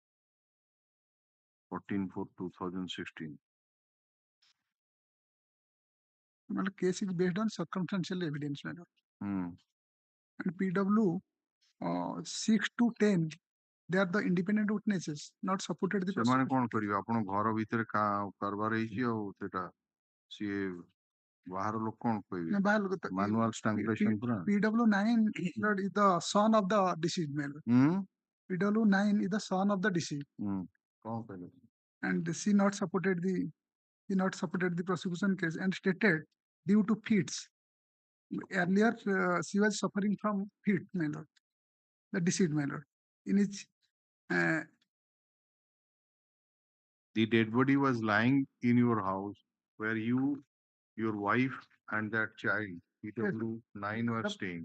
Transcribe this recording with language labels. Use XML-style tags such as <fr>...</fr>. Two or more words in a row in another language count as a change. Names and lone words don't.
<en>14/4/2016. The case is based on circumstantial evidence, my lord. And PW 6 to 10, they are the independent witnesses, not supported the</en> <or>ସେମାନେ କଣ କରିବେ ଆପଣ ଘର ଭିତରେ କାରବାର ହେଇଛି ଆଉ ସେଟା ସିଏ ବାହାର ଲୋକ କଣ କହିବେ</or> <en>manual strangulation</en> <or>ପୁରା</or> <en>PW9 is the son of the deceased man. PW9 is the son of the deceased.</en> <or>କଣ କହିଲେ</or> <en>And she not supported the prosecution case and stated due to fits. Earlier, she was suffering from fit, my lord, the deceased, my lord. In which the dead body was lying in your house where you, your wife, and that child, PW9, were staying.</en>